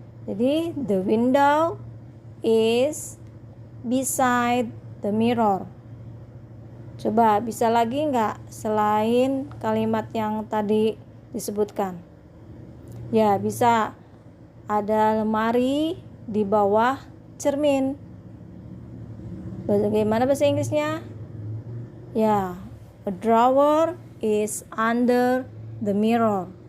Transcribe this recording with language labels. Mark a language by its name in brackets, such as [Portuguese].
[English] Jadi, the window is beside the mirror. [Indonesian] Coba, bisa lagi nggak selain kalimat yang tadi disebutkan? Ya, bisa. Ada lemari di bawah cermin. Bagaimana bahasa Inggrisnya? [English] Ya, a drawer is under the mirror.